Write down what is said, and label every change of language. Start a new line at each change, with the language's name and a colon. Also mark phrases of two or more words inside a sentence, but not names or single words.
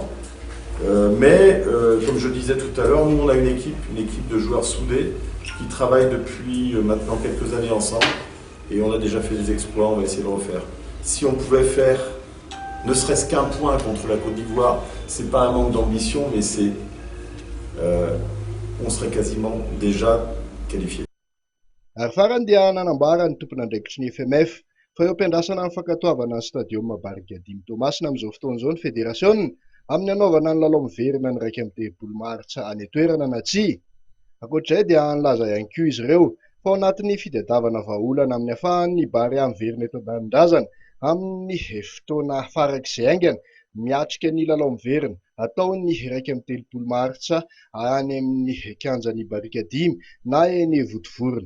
French: Mais comme je disais tout à l'heure, nous on a une équipe de joueurs soudés qui travaillent depuis maintenant quelques années ensemble et on a déjà fait des exploits, on va essayer de le refaire. Si on pouvait faire ne serait-ce qu'un point contre la Côte d'Ivoire, c'est pas un manque d'ambition, mais on serait quasiment déjà qualifié.
Malagasy: Ary farany dia nanambara ny tompon'andraikitry ny FMF fa eo am-piandrasana amin'ny fankatoavana ny stadium Barika Dimy Tomasina amin'izao fotoan'izao ny fédération amin'ny anaovana ny lalao miverina ny 1 Martsa any toerana na tsia. Ankoatr'izay dia nilaza ihany koa izy ireo fa ao anatin'ny fitadiavana vahaolana amin'ny ahafahan'ny Barea miverina eto an-danin-drazana amin'ny fotoana farak'izay aingana miatrika ny lalao miverina ataony 1 Martsa any amin'ny kianjan'ny Barika Dimy na eny Votovorona.